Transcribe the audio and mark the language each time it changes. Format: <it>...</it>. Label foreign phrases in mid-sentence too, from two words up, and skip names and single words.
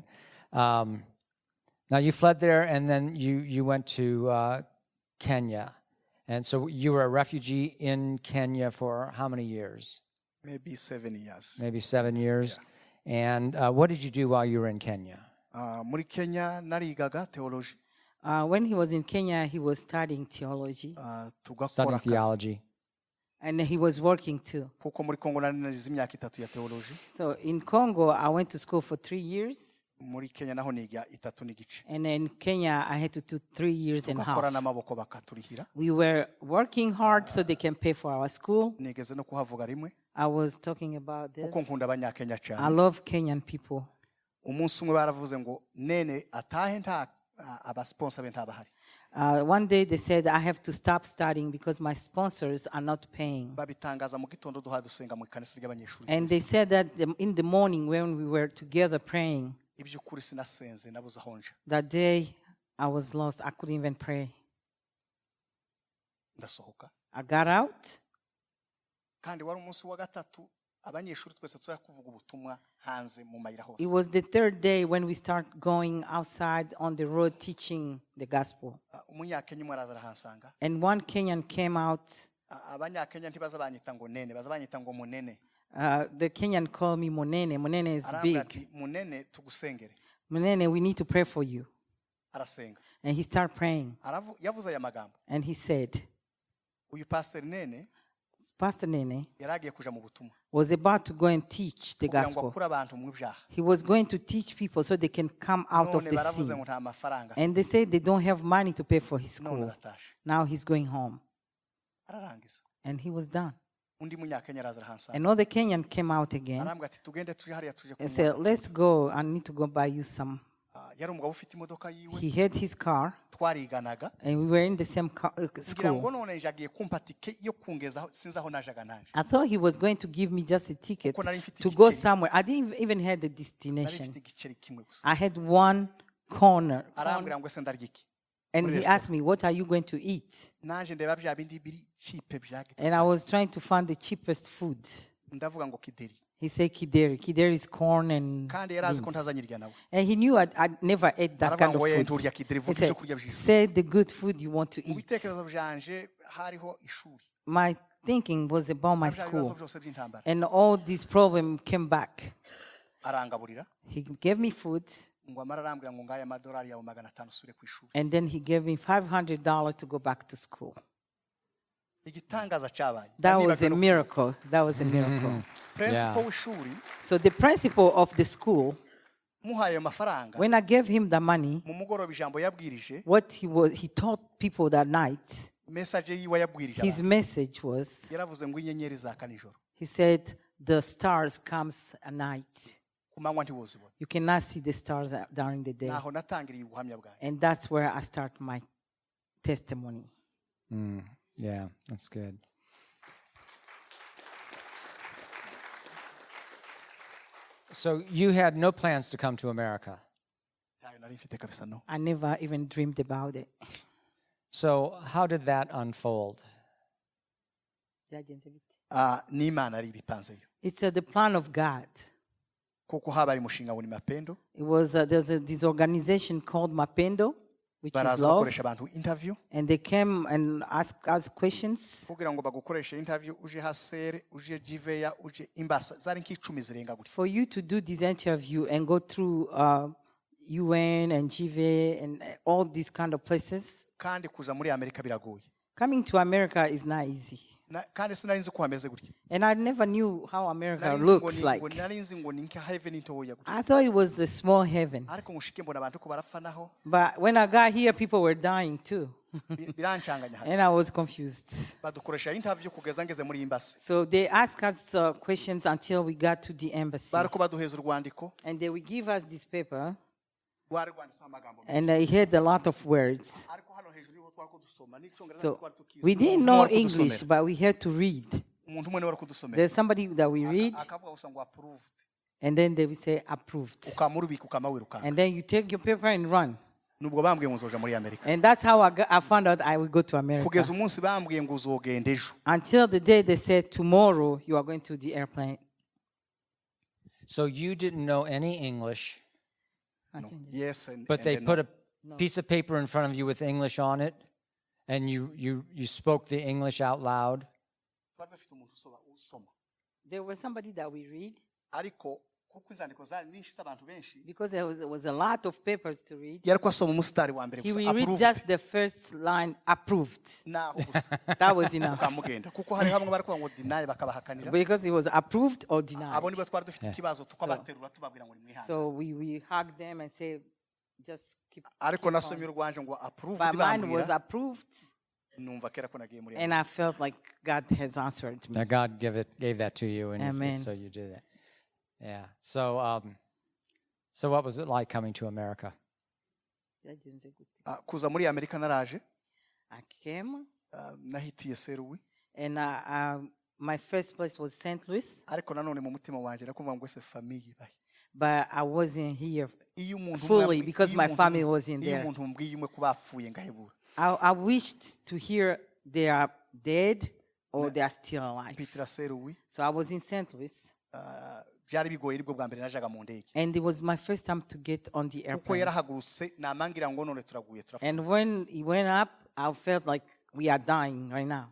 <en>Now you fled there, and then you went to Kenya, and so you were a refugee in Kenya for how many years? maybe 7 years Maybe 7 years. And what did you do while you were in Kenya?</en> <rw>muri Kenya narigaga theology</rw> <en>When he was in Kenya, he was studying theology,</en> <rw>tugakora</rw> <en>Studying</en> <rw>akazi</rw> <en>theology. and he was working too.</en> <rw>kuko muri Kongo nari narize imyaka 3 ya theology</rw> <en>So in Congo, I went to school for 3 years.</en> <rw>muri Kenya naho niga 3 n'igice</rw> <en>And in Kenya, I had to do 3 years and a</en> <rw>tugakora</rw> <en>half.</en> <rw>n'amaboko bakaturihira</rw> <en>We were working hard so they can pay for our school.</en> <rw>nigeze no kuhavuga rimwe</rw> <en>I was talking about this.</en> <rw>kuko nkunda abanyakenya</rw> <en>I</en> <rw>cyane</rw> <en>love Kenyan people.</en> <rw>umunsi umwe baravuze ngo nene atahe nta abasponsa be ntabahari</rw> <en>One day they said I have to stop studying because my sponsors are not paying.</en> <rw>babitangaza mu gitondo duha dusenga mu ikanisa ry'abanyeshuri</rw> <en>And they said that in the morning when we were together praying,</en> <rw>iby'ukuri sinasenze nabuze aho nja</rw> <en>that day I was lost. I couldn't even pray.</en> <rw>ndasohoka</rw> <en>I got out.</en> <rw>kandi wari umunsi wa gatatu abanyeshuri twese tuzajya kuvuga ubutumwa hanze mu mayira hose</rw> <en>It was the third day when we start going outside on the road teaching the gospel.</en> <rw>umunyakenya umwe araza arahansanga</rw> <en>And one Kenyan came out.</en> <rw>abanyakenya ntibaza banyita ngo nene baza banyita ngo munene</rw> <en>The Kenyan called me Monene. Monene is</en> <rw>arambwira</rw> <en>big.</en> <rw>ati munene tugusengere</rw> <en>Monene, we need to pray for you.</en> <rw>arasenga</rw> <en>And he started praying.</en> <rw>yavuze aya magambo</rw> <en>And he said,</en> <rw>uyu pastor nene</rw> <en>Pastor Nene</en> <rw>yari agiye kuja mu butumwa</rw> <en>was about to go and teach the</en> <rw>kugira ngo</rw> <en>gospel.</en> <rw>akure abantu mu byaha</rw> <en>He was going to teach people so they can come out of</en> <rw>none</rw> <en>the</en> <rw>baravuze</rw> <en>sin.</en> <rw>ngo nta mafaranga</rw> <en>And they say they don't have money to pay for his</en> <rw>none</rw> <en>school.</en> <rw>aratashe</rw> <en>Now he's going home.</en> <rw>ararangiza</rw> <en>And he was done.</en> <rw>undi munyakenya araza arahansanga</rw> <en>Another Kenyan came out again</en> <rw>arambwira ati tugende tuje hariya tuje</rw> <en>and</en> <rw>kunywa</rw> <en>said, let's go. I need to go buy you some.</en> <rw>yari umugabo ufite imodoka yiwe</rw> <en>He had his car</en> <rw>twariganaga</rw> <en>and we were in the same</en> <rw>ngira ngo</rw> <en>school.</en> <rw>none nje agiye kumpa tike yo kungezaho sinzi aho najaga nanje</rw> <en>I thought he was going to give me just a ticket</en> <rw>Kuko nari mfite</rw> <en>to go</en> <rw>igiceri.</rw> <en>somewhere. I didn't even have the</en> <rw>nari</rw> <en>destination.</en> <rw>mfite igiceri kimwe gusa</rw> <en>I had one corner.</en> <rw>arambwira ngo ese ndarya iki</rw> <en>And</en> <rw>Muri</rw> <en>he</en> <rw>restaurant.</rw> <en>asked me, what are you going to eat?</en> <rw>nanje ndeba bya bindi biri cheap bya gito</rw> <en>And I was trying to find the cheapest food.</en> <rw>ndavuga ngo kideri</rw> <en>He said kideri. Kideri is corn and</en> <rw>kandi yari azi ko</rw> <en>beans.</en> <rw>ntazanyirya nawe</rw> <en>And he knew I'd never ate that</en> <rw>aravuga</rw> <en>kind</en> <rw>ngo</rw> <en>of</en> <rw>ye</rw> <en>food.</en> <rw>nturya kideri</rw> <en>He</en> <rw>vuga</rw> <en>said,</en> <rw>ibyo kurya by'ijuru</rw> <en>say the good food you want to</en> <rw>mu</rw> <en>eat.</en> <rw>bitekerezo byanje hariho ishuri</rw> <en>My thinking was about my</en> <rw>bya bibazo</rw> <en>school.</en> <rw>byose by'intambara</rw> <en>And all this problem came back.</en> <rw>arangaburira</rw> <en>He gave me food.</en> <rw>ngo amara arambwira ngo ngaya amadolari yawe 500 usubire ku ishuri</rw> <en>And then he gave me $500 to go back to school.</en> <rw>igitangaza cyabaye</rw> <en>That was</en> <rw>Nanibagiwe</rw> <en>a no- miracle. That was a miracle.</en> <rw>principal</rw> <en>Yeah.</en> <rw>w'ishuri</rw> <en>So the principal of the school,</en> <rw>muhaye ayo mafaranga</rw> <en>when I gave him the money,</en> <rw>mu mugoroba ijambo yabwirije</rw> <en>what he taught people that night,</en> <rw>message yiwe yabwirije</rw> <en>his</en> <rw>abantu.</rw> <en>message was,</en> <rw>yaravuze ngo inyenyeri zaka nijoro</rw> <en>he said, the stars comes at night.</en> <rw>ku manywa ntiwuzibona</rw> <en>You cannot see the stars during the day.</en> <rw>naho natangiriye ubuhamya bwanjye</rw> <en>And that's where I start my testimony. Yeah, that's good. So you had no plans to come to America.</en> <rw>ntayo nari mfite kabisa no</rw> <en>I never even dreamed about it. So how did that unfold?</en> <rw>n'imana ari ibipanzeyo</rw> <en>It's the plan of God.</en> <rw>kuko habaye umushinga ngo ni mapendo</rw> <en>It was this organization called Mapendo, which is</en> <rw>baraza</rw> <en>love,</en> <rw>bakoresha abantu interview</rw> <en>and they came and asked us questions.</en> <rw>kugira ngo bagukoreshe interview uje hasere uje jiveya uje imbasa zari nk'icumi zirenga gutya</rw> <en>For you to do this interview and go through UN and GV and all these kind of places,</en> <rw>kandi kuza muri amerika biragoye</rw> <en>coming to America is not easy.</en> <rw>kandi sinari nzi ko hameze gutya</rw> <en>And I never knew how America</en> <rw>Nari nzi ngo</rw> <en>looks</en> <rw>ni-</rw> <en>like.</en> <rw>ngo nari nzi ngo ni nka heaven ntoya gutya</rw> <en>I thought it was a small heaven.</en> <rw>ariko mushike mbona abantu ko barapfa naho</rw> <en>But when I got here, people were dying too.</en> <rw>birancanganya hano</rw> <en>And I was confused.</en> <rw>badukoresha interview kugeza ngeze muri imbasi</rw> <en>So they asked us questions until we got to the embassy.</en> <rw>bariko baduheza urwandiko</rw> <en>And they would give us this paper,</en> <rw>rwari rwanditseho amagambo</rw> <en>and I had a lot of words.</en> <rw>ariko hano hejuru y'uko twari kudusoma n'icyongereza</rw> <en>So</en> <rw>twari tukizi</rw> <en>we didn't</en> <rw>Umuntu</rw> <en>know</en> <rw>wari kudusomera.</rw> <en>English, but we had to read.</en> <rw>umuntu umwe niwe wari kudusomera</rw> <en>There's somebody that we read,</en> <rw>akavuga gusa ngo approved</rw> <en>and then they would say approved.</en> <rw>ukamurubika ukama wirukanga</rw> <en>And then you take your paper and run.</en> <rw>nubwo bambwiye ngo uzoja muri amerika</rw> <en>And that's how I found out I would go to America.</en> <rw>kugeza umunsi bambwiye ngo uzogenda ejo</rw> <en>Until the day they said, tomorrow you are going to the airplane. So you didn't know any English, yes and, but and they then put a piece of paper in front of you with English on it, and you spoke the English out loud.</en> <rw>twari dufite umuntu usoma</rw> <en>There was somebody that we read,</en> <rw>ariko kuko inzandiko zari nyinshi z'abantu benshi</rw> <en>because there was a lot of papers to read.</en> <rw>yari ko asoma umusitari wa mbere</rw> <en>He</en> <rw>gusa</rw> <en>will read approved just the first line, approved.</en> <rw>naho gusa</rw> <en>That was enough.</en> <rw>ukamugenda kuko hari hamwe bari kuvuga ngo deny bakabahakanira</rw> <en>Because it was approved or denied.</en> <rw>abo nibo twari dufite ikibazo tukabaterura tubabwira ngo nimwihangane</rw> <en>So we hugged them and say, just keep.</en> <rw>ariko nasomye urwanje ngo approved</rw> <en>But mine was</en> <rw>bambwira</rw> <en>approved,</en> <rw>numva kera ko nagiye muri</rw> <en>and I felt like God has answered me. Now God gave that to you, and Amen. so you did that. Yeah. So what was it like coming to America?</en> <rw>kuza muri Amerika naraje</rw> <en>I came,</en> <rw>nahitiye Seruwi</rw> <en>and my first place was St. Louis,</en> <rw>ariko nanone mu mutima wanje nakumva ngo ese famille bahe</rw> <en>but I wasn't here</en> <rw>iyo umuntu</rw> <en>fully because my family was in</en> <rw>iyo</rw> <en>there.</en> <rw>umuntu mbwiye umwe kubapfuye ngahebura</rw> <en>I wished to hear they are dead or they are still alive.</en> <rw>Peter Seruwi</rw> <en>So I was in St. Louis,</en> <rw>byari bigoye nibwo bwa mbere najaga mu ndege</rw> <en>and it was my first time to get on the</en> <rw>uko</rw> <en>airplane.</en> <rw>yarahagurutse namangira ngo none turaguye turapfuye</rw> <en>And when he went up, I felt like we are dying right now.</en>